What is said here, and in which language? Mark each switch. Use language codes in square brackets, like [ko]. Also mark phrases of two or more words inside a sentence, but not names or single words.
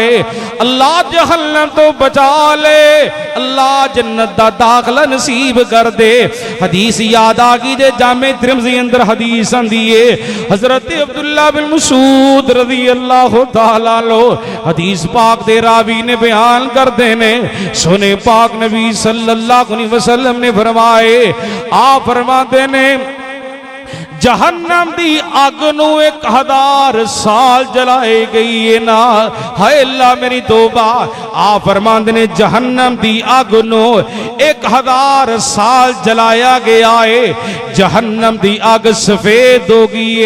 [pa] اللہ جہنم توں بچا لے، اللہ جنت دا داخلہ نصیب کر دے. حدیث یاد آ گئی جے جامع ترمذی اندر حدیث آندی ہے، حضرت عبداللہ بن مسعود [ar] رضي الله تعالى [pa] لو حدیث پاک دے راوی نے بیان کرتے نے، سوہنے پاک نبی [ar] صلى الله عليه وسلم [pa] نے فرمائے، آپ فرماتے نے جہنم دی اگ نوں 1000 سال جلائے گئی ہے نا. ہائے اللہ میری توبہ. آپ فرماتے نے جہنم دی اگ نوں 1000 سال جلایا گیا ہے، جہنم دی اگ سفید ہو گئی ہے.